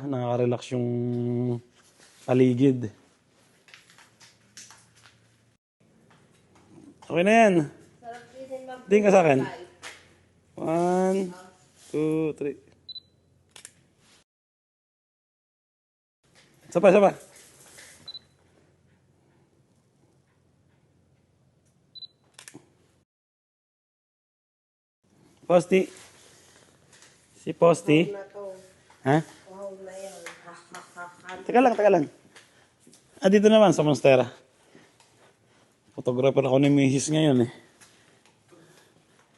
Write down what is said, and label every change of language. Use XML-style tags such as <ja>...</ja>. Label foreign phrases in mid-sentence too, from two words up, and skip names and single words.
<tl>Nakaka-relax yung paligid. Okay na yan. Tingin ka sa akin. 1, 2, 3. Sapa. Posti. Si Posti. Na to. Ha? Wow na yan. Teka lang. Dito naman sa Monstera. Photographer ako ni Mrs. ngayon eh.</tl>